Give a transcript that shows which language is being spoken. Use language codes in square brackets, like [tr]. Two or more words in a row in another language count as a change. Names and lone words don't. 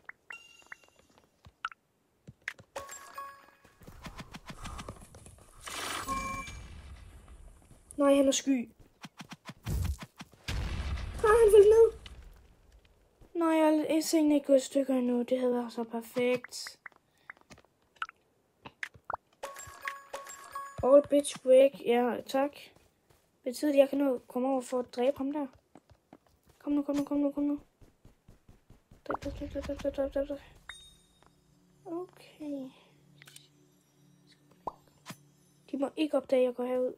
[da] Nej, han er sky. Han faldt ned. Nej, jeg er ikke gået i stykker endnu. Det havde været så perfekt. [en] All bitch break. [da] Ja, tak. Betyder det, at jeg kan nå komme over for at dræbe ham der? Kom nu. Dræb. Okay. De må ikke opdage, at jeg går herud.